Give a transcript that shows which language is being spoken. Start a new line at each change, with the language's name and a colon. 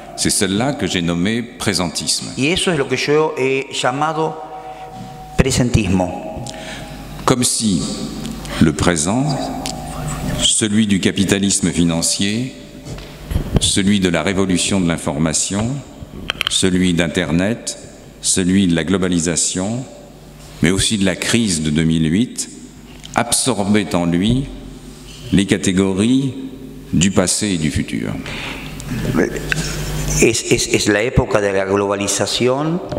French: C'est celle-là que j'ai nommée présentisme.
Spanish: Y eso es lo que yo he llamado presentismo.
French: Comme si le présent, celui du capitalisme financier, celui de la révolution de l'information, celui d'Internet, celui de la globalisation, mais aussi de la crise de 2008, absorbait en lui les catégories du passé et du futur.
Spanish: Es la época de la globalización.